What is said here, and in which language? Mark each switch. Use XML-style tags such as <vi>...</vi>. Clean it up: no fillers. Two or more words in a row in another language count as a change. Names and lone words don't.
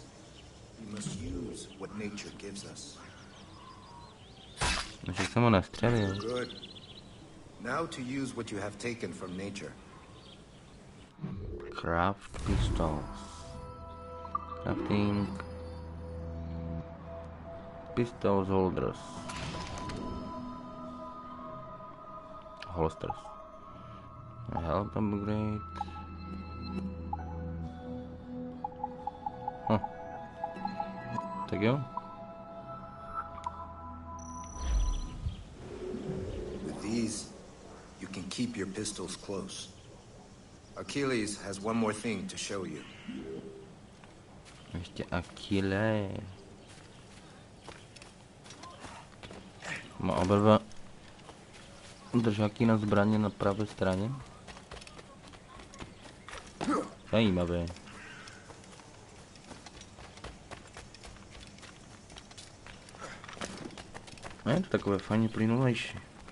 <en>We must use what nature gives us.</en> <cs>Že jsem ho nastřelil.</cs> <en>Good. Now to use what you have taken from nature. Craft pistols. Crafting. Pistols holders. Holsters. Help upgrade.</en> <cs>Tak jo.</cs> <en>With these, you can keep your pistols close. Achilles has one more thing to show you.</en> <cs>Ještě Achilles. Má oba dva držáky na zbraně na pravé straně. Zajímavé. Je to takové fajně plynulejší.</cs>